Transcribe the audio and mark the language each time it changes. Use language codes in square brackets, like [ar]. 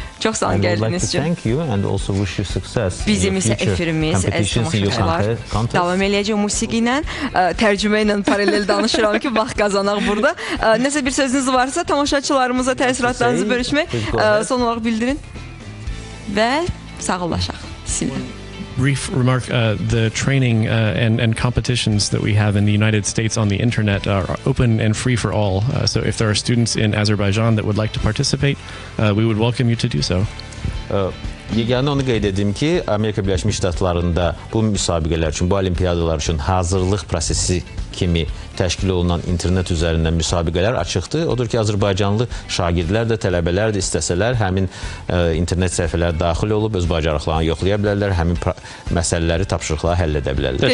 [az] Çox sağ olun gəldiyiniz üçün. Bizim isə efirimiz, əziz tamaşaçılar, davam eləyəcək musiqi ilə, tərcümə ilə paralel danışıram ki, vaxt qazanaq burada. Nəsə bir sözünüz varsa tamaşaçılarımıza təəssüratlarınızı bölüşmək, son olaraq bildirin və sağollaşaq. [en] Brief remark, the training and competitions that we have in the United States on the internet are open and free for all. So if there are students in Azerbaijan that would like to participate, we would welcome you to do so. [az] Yeganə onu qeyd edim ki, Amerika Birləşmiş Ştatlarında bu müsabiqələr üçün, bu olimpiyadalar üçün hazırlıq prosesi kimi təşkil olunan internet üzərindən müsabiqələr açıqdır. Odur ki, Azərbaycanlı şagirdlər də, tələbələr də istəsələr həmin internet səhifələrə daxil olub öz bacarıqlarını yoxlaya bilərlər, həmin məsələləri, tapşırıqları həll edə bilərlər.